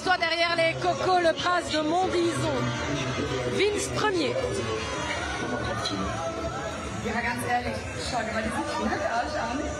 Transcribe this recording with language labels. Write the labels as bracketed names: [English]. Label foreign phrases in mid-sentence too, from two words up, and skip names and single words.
[French] derrière les cocos, le prince de Montbrison, Vince Premier. [German] Ja, ganz ehrlich, schau dir mal diesen Kinderarsch an.